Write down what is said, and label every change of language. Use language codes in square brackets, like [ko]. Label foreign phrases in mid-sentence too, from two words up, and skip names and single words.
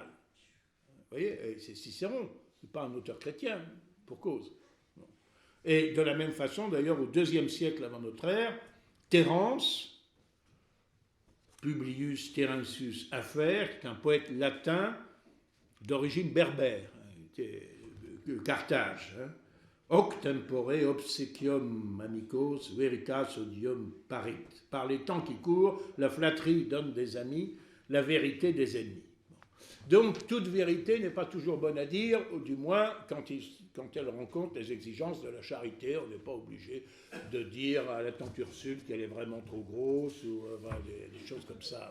[fr] Vous voyez, c'est Cicéron, ce n'est pas un auteur chrétien, pour cause. Et de la même façon, d'ailleurs, au IIe siècle avant notre ère, Terence, Publius Terentius Afer, qui est un poète latin d'origine berbère, Carthage, [la] Hoc tempore obsequium amicos veritas odium parit. [fr] Par les temps qui courent, la flatterie donne des amis, la vérité des ennemis. Donc, toute vérité n'est pas toujours bonne à dire, ou du moins quand elle rencontre les exigences de la charité. On n'est pas obligé de dire à la tante Ursule qu'elle est vraiment trop grosse, ou des choses comme ça.